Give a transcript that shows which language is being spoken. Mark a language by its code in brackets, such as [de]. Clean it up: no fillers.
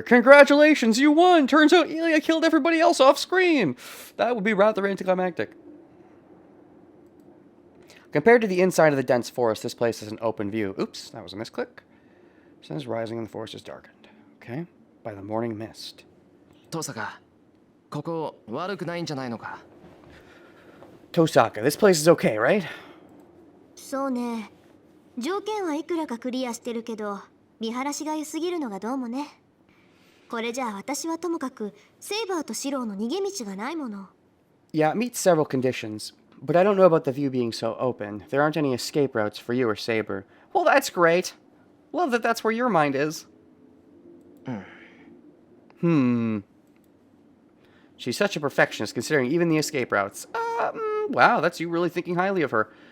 [en] Congratulations, you won! Turns out Ilya killed everybody else off screen! That would be rather anticlimactic. Compared to the inside of the dense forest, this place is an open view. Oops, that was a misclick. The sun is rising and the forest is darkened. Okay, by the morning mist. [ja] トサカ、ここ悪くないんじゃないのか。 [en] Tosaka, this place is okay, right? [ja] そうね。条件はいくらかクリアしてるけど、見晴らしが良すぎるのがどうもね。これじゃあ私はともかくセイバーとシローの逃げ道がないもの。 [en] Yeah, it meets several conditions, but I don't know about the view being so open. There aren't any escape routes for you or Saber. Well, that's great. Love that that's where your mind is. She's such a perfectionist, considering even the escape routes. Wow, that's you really thinking highly of her.